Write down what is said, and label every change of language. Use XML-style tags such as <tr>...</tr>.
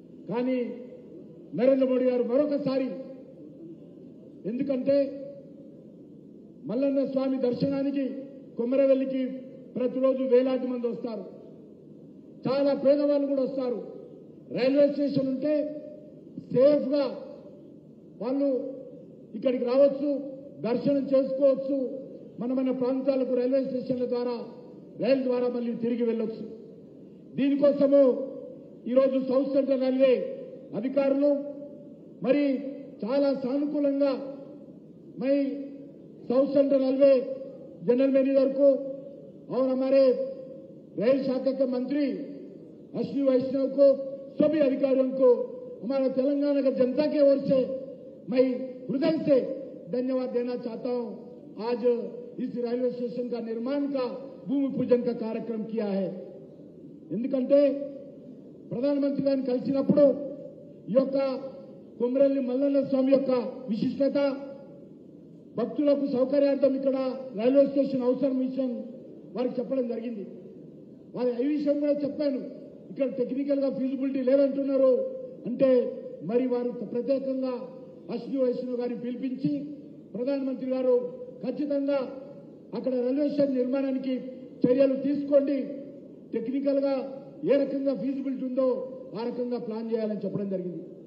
<te>కానీ నరేంద్ర మోడీ గారు మరొకసారి, ఎందుకంటే మల్లన్న స్వామి దర్శనానికి కొమరవెల్లికి ప్రతిరోజు వేలాది మంది వస్తారు, చాలా పేదవాళ్ళు కూడా వస్తారు. రైల్వే స్టేషన్ ఉంటే సేఫ్ గా వాళ్ళు ఇక్కడికి రావచ్చు, దర్శనం చేసుకోవచ్చు, మన ప్రాంతాలకు రైల్వే స్టేషన్ల ద్వారా, రైలు ద్వారా మళ్ళీ తిరిగి వెళ్ళొచ్చు. దీనికోసము ఈరోజు సౌత్ సెంట్రల్ రైల్వే అధికారులు మరి చాలా సానుకూలంగా</te> <hi>मैं south central railway general manager को और हमारे रेल शाखा के मंत्री अश्विनी वैष्णव को, सभी अधिकारियों को, हमारे तेलंगाना की जनता की ओर से मैं हृदय से धन्यवाद देना चाहता हूं. आज इस रेलवे स्टेशन का निर्माण का भूमि पूजन का कार्यक्रम किया है.</hi> <te>ఎందుకంటే ప్రధానమంత్రి గారిని కలిసినప్పుడు ఈ యొక్క కొమరవెల్లి మల్లన్న స్వామి యొక్క విశిష్టత, భక్తులకు సౌకర్యార్థం ఇక్కడ రైల్వే స్టేషన్ అవసరం విషయం వారికి చెప్పడం జరిగింది. వారి ఈ విషయం కూడా చెప్పాను, ఇక్కడ టెక్నికల్ గా ఫీజిబిలిటీ లేదంటున్నారు అంటే మరి వారు ప్రత్యేకంగా అశ్విని వైష్ణవ్ గారిని పిలిపించి ప్రధానమంత్రి గారు ఖచ్చితంగా అక్కడ రైల్వే స్టేషన్ నిర్మాణానికి చర్యలు తీసుకోండి, టెక్నికల్ గా ఏ రకంగా ఫీజిబిలిటీ ఉందో ఆ రకంగా ప్లాన్ చేయాలని చెప్పడం జరిగింది.</te>